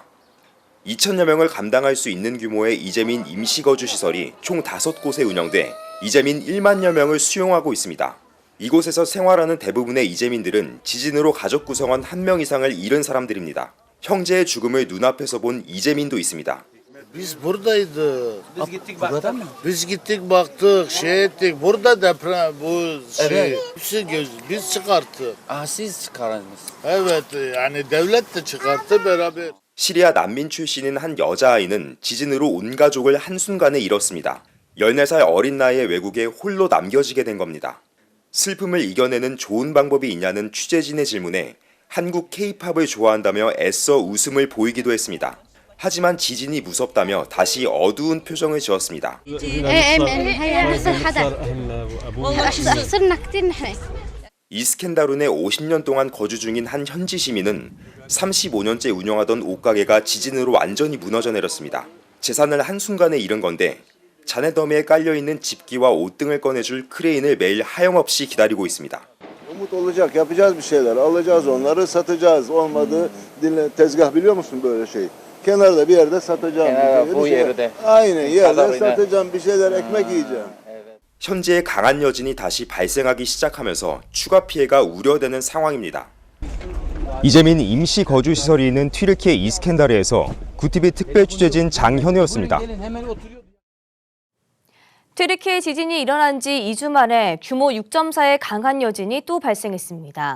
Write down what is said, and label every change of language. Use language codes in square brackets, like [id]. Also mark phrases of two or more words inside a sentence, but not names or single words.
[ko] 2,000여 명을 감당할 수 있는 규모의 이재민 임시거주시설이 총 5곳에 운영돼 이재민 1만여 명을 수용하고 있습니다. 이곳에서 생활하는 대부분의 이재민들은 지진으로 가족 구성원 1명 이상을 잃은 사람들입니다. 형제의 죽음을 눈앞에서 본 이재민도 있습니다. [tr] Biz buradaydık. Biz gittik baktık, şey ettik. Burada deprem bu şey. Biz çıkarttık. siz çıkardınız. Evet, yani devlet de çıkarttı beraber. [ko] 시리아 난민 출신인 한 여자아이는 지진으로 온 가족을 한순간에 잃었습니다. 14살 어린 나이에 외국에 홀로 남겨지게 된 겁니다. 슬픔을 이겨내는 좋은 방법이 있냐는 취재진의 질문에 한국 K-팝을 좋아한다며 애써 웃음을 보이기도 했습니다. 하지만 지진이 무섭다며 다시 어두운 표정을 지었습니다. 이스켄다룬에 50년 동안 거주 중인 한 현지 시민은 35년째 운영하던 옷가게가 지진으로 완전히 무너져 내렸습니다. 재산을 한순간에 잃은 건데 잔해 더미에 깔려있는 집기와 옷 등을 꺼내줄 크레인을 매일 하염없이 기다리고 있습니다. [tr] Umut olacak, yapacağız bir şeyler, alacağız onları, satacağız. Olmadı, tezgah biliyor musun böyle şey? Kenarda bir yerde satacağım. Kenara bu yerde. Aynen yerde satacağım bir şeyler, ekmek yiyeceğim. [ko] 현재 강한 여진이 다시 발생하기 시작하면서 추가 피해가 우려되는 상황입니다. 이재민 임시 거주 시설이 있는 튀르키예 이스켄다르에서 구티비 특별 취재진 장현우였습니다. 튀르키예 지진이 일어난 지 2주 만에 규모 6.4의 강한 여진이 또 발생했습니다.